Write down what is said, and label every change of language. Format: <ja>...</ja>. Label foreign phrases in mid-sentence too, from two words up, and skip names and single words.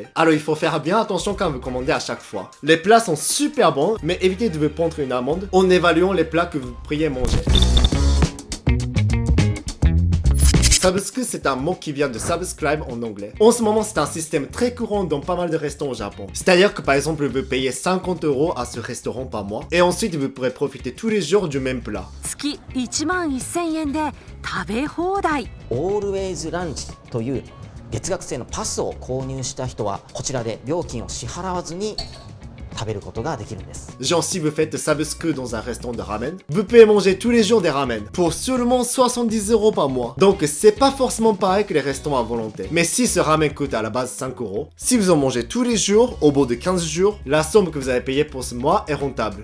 <fr>Alors il faut faire bien attention quand vous commandez à chaque fois. Les plats sont super bons, mais évitez de vous prendre une amende en évaluant les plats que vous pourriez manger. Sabusku, c'est un mot qui vient de subscribe en anglais. En ce moment, c'est un système très courant dans pas mal de restaurants au Japon. C'est-à-dire que par exemple, vous payez 50 € à ce restaurant par mois, et ensuite vous pourrez profiter tous les jours du même plat.</fr> <ja>月11000円で食べ放題。オールウェイズランチという月額制のパスを購入した人はこちらで料金を支払わずに食べることができるんです。</ja> <fr>Genre si vous faites sabusku dans un restaurant de ramen, vous pouvez manger tous les jours des ramen pour seulement 70 € par mois. Donc c'est pas forcément pareil que les restaurants à volonté. Mais si ce ramen coûte à la base 5 €, si vous en mangez tous les jours, au bout de 15 jours, la somme que vous avez payée pour ce mois est rentable.</fr>